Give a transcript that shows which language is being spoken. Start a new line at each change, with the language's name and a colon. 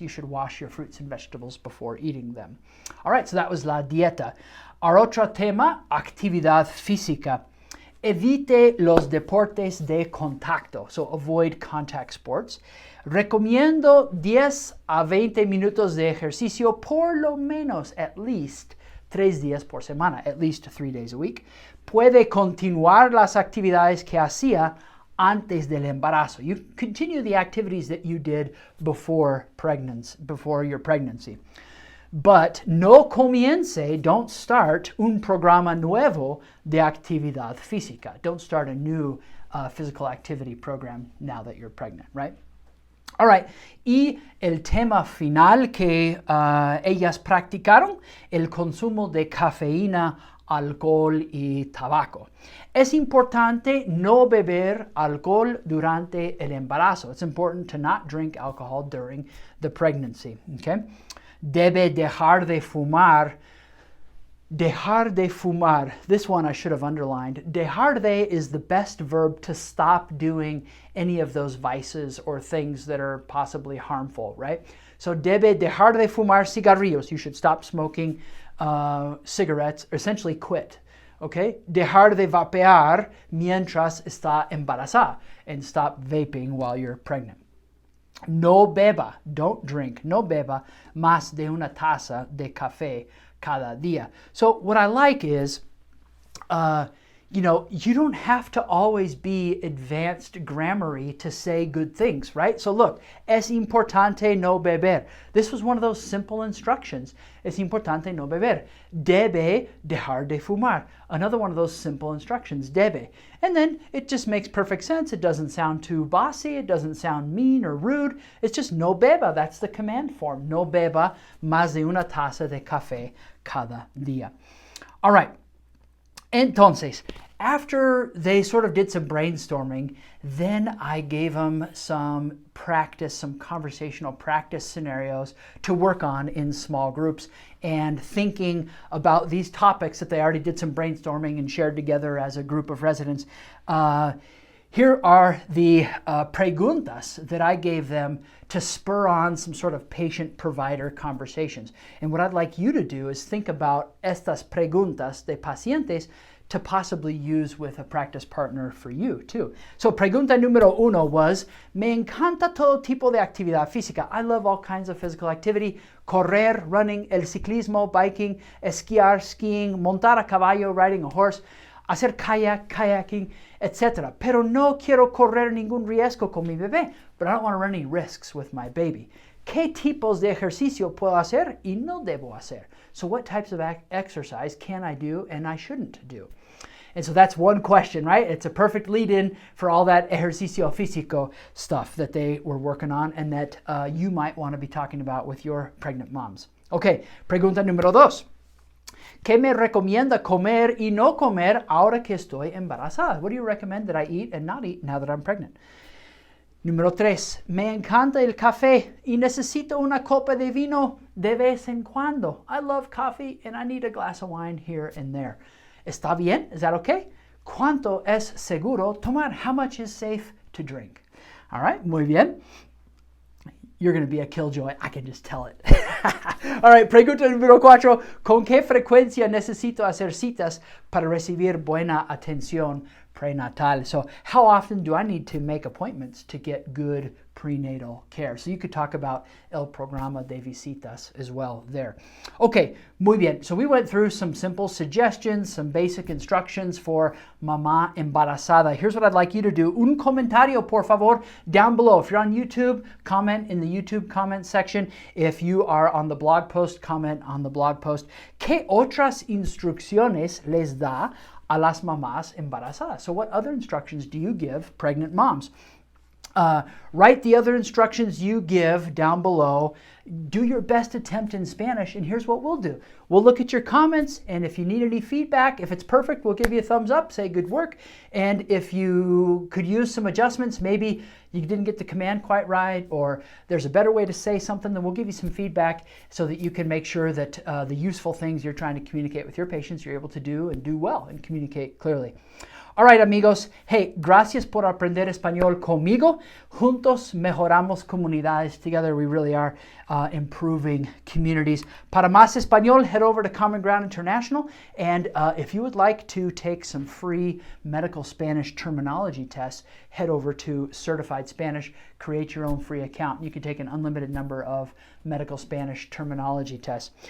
English: You should wash your fruits and vegetables before eating them. All right, so that was
Spanish: la dieta. Our otro tema, actividad física. Evite los deportes de contacto,
English: so avoid contact sports.
Spanish: Recomiendo 10 a 20 minutos de ejercicio, por lo menos, at least 3 días por semana,
English: at least 3 days a week.
Spanish: Puede continuar las actividades que hacía antes del embarazo.
English: You continue the activities that you did before your pregnancy.
Spanish: But no comience,
English: don't start
Spanish: un programa nuevo de actividad física.
English: Don't start a new physical activity program now that you're pregnant, right?
Spanish: All right, y el tema final que ellas practicaron, el consumo de cafeína, alcohol y tabaco. Es importante no beber alcohol durante el embarazo.
English: It's important to not drink alcohol during the pregnancy, okay?
Spanish: Debe dejar de fumar. Dejar de fumar.
English: This one I should have underlined. Dejar de is the best verb to stop doing any of those vices or things that are possibly harmful, right?
Spanish: So debe dejar de fumar cigarrillos.
English: You should stop smoking cigarettes, or essentially quit, okay?
Spanish: Dejar de vapear mientras está embarazada,
English: and stop vaping while you're pregnant.
Spanish: No beba,
English: don't drink,
Spanish: no beba más de una taza de café cada día.
English: So what I like is, you don't have to always be advanced grammary to say good things, right? So look,
Spanish: es importante no beber.
English: This was one of those simple instructions.
Spanish: Es importante no beber. Debe dejar de fumar.
English: Another one of those simple instructions, debe. And then it just makes perfect sense. It doesn't sound too bossy. It doesn't sound mean or rude. It's just no beba. That's the command form.
Spanish: No beba más de una taza de café cada día.
English: All right. Entonces, after they sort of did some brainstorming, then I gave them some practice, some conversational practice scenarios to work on in small groups, and thinking about these topics that they already did some brainstorming and shared together as a group of residents. Here are the preguntas that I gave them to spur on some sort of patient-provider conversations. And what I'd like you to do is think about
Spanish: estas preguntas de pacientes
English: to possibly use with a practice partner for you too.
Spanish: So pregunta número 1 was, me encanta todo tipo de actividad física.
English: I love all kinds of physical activity.
Spanish: Correr,
English: running,
Spanish: el ciclismo,
English: biking,
Spanish: esquiar,
English: skiing,
Spanish: montar a caballo,
English: riding a horse,
Spanish: hacer kayaking, etc. Pero no quiero correr ningún riesgo con mi bebé.
English: But I don't want to run any risks with my baby.
Spanish: ¿Qué tipos de ejercicio puedo hacer y no debo hacer?
English: So what types of exercise can I do and I shouldn't do? And so that's one question, right? It's a perfect lead-in for all that ejercicio físico stuff that they were working on and that you might want to be talking about with your pregnant moms. Okay, pregunta número 2.
Spanish: ¿Qué me recomienda comer y no comer ahora que estoy embarazada?
English: What do you recommend that I eat and not eat now that I'm pregnant?
Spanish: Número 3, me encanta el café y necesito una copa de vino de vez en cuando.
English: I love coffee and I need a glass of wine here and there.
Spanish: ¿Está bien?
English: Is that okay?
Spanish: ¿Cuánto es seguro tomar?
English: How much is safe to drink? All right,
Spanish: muy bien.
English: You're going to be a killjoy. I can just tell it. All right, pregunta número 4.
Spanish: ¿Con qué frecuencia necesito hacer citas para recibir buena atención prenatal?
English: So how often do I need to make appointments to get good prenatal care? So you could talk about
Spanish: el programa de visitas
English: as well there. Okay,
Spanish: muy bien.
English: So we went through some simple suggestions, some basic instructions for mamá embarazada. Here's what I'd like you to do.
Spanish: Un comentario, por favor,
English: down below. If you're on YouTube, comment in the YouTube comment section. If you are on the blog post, comment on the blog post.
Spanish: ¿Qué otras instrucciones les da a las mamás embarazadas?
English: So what other instructions do you give pregnant moms? Write the other instructions you give down below. Do your best attempt in Spanish, and here's what we'll do. We'll look at your comments, and if you need any feedback, if it's perfect, we'll give you a thumbs up, say good work. And if you could use some adjustments, maybe you didn't get the command quite right, or there's a better way to say something, then we'll give you some feedback so that you can make sure that the useful things you're trying to communicate with your patients, you're able to do and do well and communicate clearly. All right, amigos.
Spanish: Hey, gracias por aprender español conmigo. Juntos mejoramos comunidades.
English: Together we really are improving communities.
Spanish: Para más español,
English: head over to Common Ground International. And if you would like to take some free medical Spanish terminology tests, head over to Certified Spanish. Create your own free account. You can take an unlimited number of medical Spanish terminology tests.